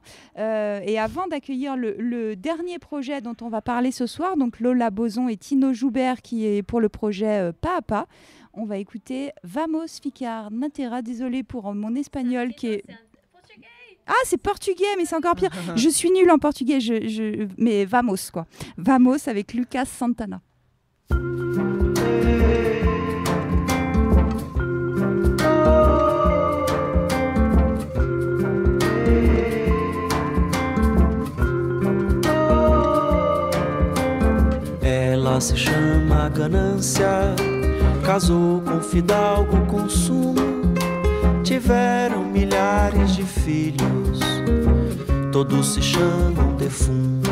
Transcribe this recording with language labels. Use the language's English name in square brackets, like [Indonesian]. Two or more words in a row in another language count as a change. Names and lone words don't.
[French] Et avant d'accueillir le dernier projet dont on va parler ce soir, donc Lola Boson et Tino Joubert, qui est pour le projet Pas à Pas. On va écouter Vamos Ficar Natera. Désolée pour mon espagnol qui est... Ah, c'est portugais, mais c'est encore pire. Je suis nulle en portugais, mais Vamos, quoi. Vamos avec Lucas Santana. [Portuguese] Ela se chama ganância, casou com fidalgo consumo, tiveram milhares de filhos, todos se chamam defunto.